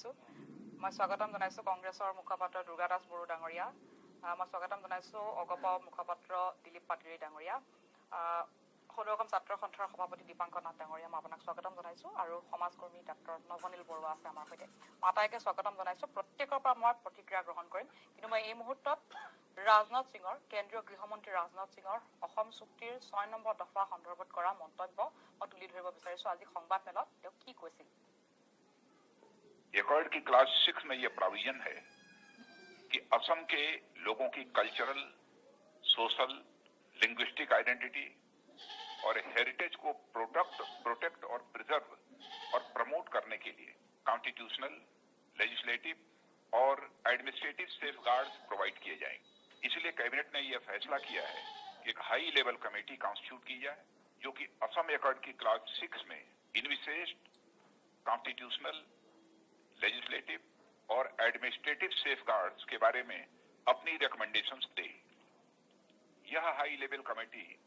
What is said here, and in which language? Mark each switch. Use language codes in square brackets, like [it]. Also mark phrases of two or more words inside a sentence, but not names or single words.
[as] জনাইছো কংগ্ৰেছৰ মুখপাত্ৰ দুৰ্গা দাস বড়ো ডাঙৰীয়া মই স্বাগতম জনাইছো অগপ মুখপাত্ৰ দিলীপ পাটিৰী ডাঙৰীয়া সদৌ অসম ছাত্ৰ সন্থাৰ সভাপতি দীপাংকৰ নাথ ডাঙৰীয়া মই আপোনাক স্বাগতম জনাইছো আৰু সমাজকৰ্মী ডাক্তৰ নৱনীল বৰুৱা আছে আমাৰ সৈতে আটাইকে স্বাগতম জনাইছো প্ৰত্যেকৰ পৰা মই প্ৰতিক্ৰিয়া গ্ৰহণ কৰিম কিন্তু মই এই মুহূৰ্তত ৰাজনাথ সিঙৰ কেন্দ্ৰীয় গৃহমন্ত্ৰী ৰাজনাথ সিঙৰ অসম চুক্তিৰ ৬ নম্বৰ দফা সন্দৰ্ভত কৰা মন্তব্য মই তুলি ধৰিব বিচাৰিছো আজি সংবাদ মেলত তেওঁ কি কৈছিল [hi] एकॉर्ड की क्लास 6 में यह प्रोविजन है कि असम के लोगों की [en] cultural social linguistic identity [hi] और हेरिटेज को प्रोटेक्ट और प्रिजर्व और प्रमोट करने के लिए [en] constitutional legislative [hi] और [en] administrative safeguards provide [hi] किए जाएंगे इसलिए कैबिनेट ने यह फैसला किया है कि एक [en] high level committee constitute [hi] की जाए जो कि असम एकॉर्ड की क्लास 6 में इन विशेष [en] constitutional legislative [hi] और [en] administrative safeguards [hi] के बारे में अपनी रिकमेंडेशंस दे यह [en] high level committee